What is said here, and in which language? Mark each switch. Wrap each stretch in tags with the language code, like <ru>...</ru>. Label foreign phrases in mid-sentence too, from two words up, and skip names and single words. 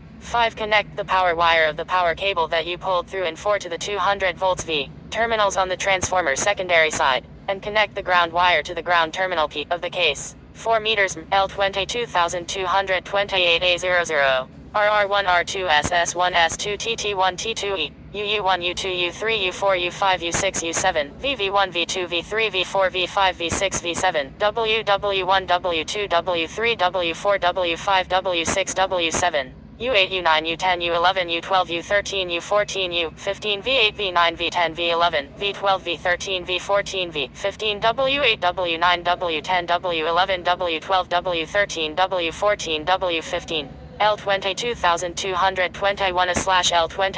<en>5. Connect the power wire of the power cable that you pulled through in 4 to the 200 volts V terminals on the transformer secondary side, and connect the ground wire to the ground terminal P of the case. 4 meters L22228A00. RR1 R2 SS1 S2 TT1 T2E. UU1 U2 U3 U4 U5 U6 U7 VV1 V2 V3 V4 V5 V6 V7 WW1 W2 W3 W4 W5 W6 W7 U8 U9 U10 U11 U12 U13 U14 U15 V8 V9 V10 V11 V12 V13 V14 V15 W8 W9 W10 W11 W12 W13 W14 W15 L22221A/L22222A.</en>